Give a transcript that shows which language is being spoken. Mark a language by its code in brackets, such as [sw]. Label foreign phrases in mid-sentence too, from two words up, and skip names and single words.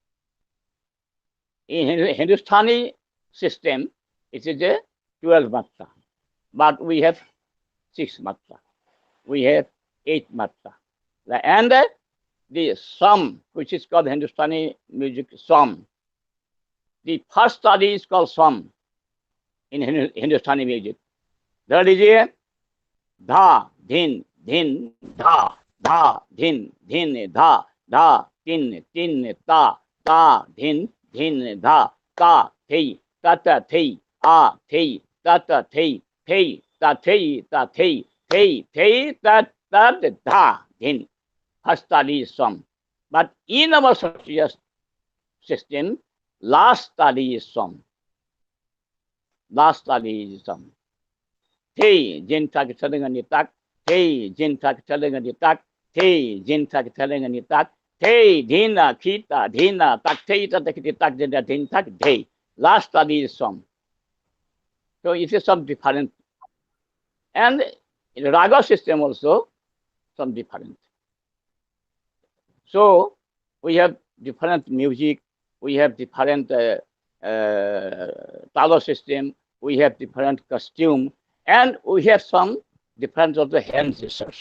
[en] In Hindustani system, it is a 12 matra, but we have 6 matra, we have 8 matra, and the sum, which is called Hindustani music sum. The first study is called sum in Hindustani music. That is a dha, dhin, dhin, dha, dha, dhin, dhin, dha, dha, tin, tin, ta, ta, dhin, dhin, dha, ta, thei, tata, thei, a, thei, tata, thei, thei, ta, thei, ta, thei, thei, thei, tat, tat, dha, dhin. First study is sum. But in our Kshatriya system, last study is sum. Last study is sum. Thei, jin tak chalenga tak, thei, jin tak chalenga tak, thei, jin tak chalenga tak, thei, dhina, kita, dhina, tak, thei, tak, tak, dhin, tak, dhei. Last study is sum. So it is some different. And in the raga system also, some different. So we have different music, we have different talo system, we have different costume, and we have some different of the hand gestures.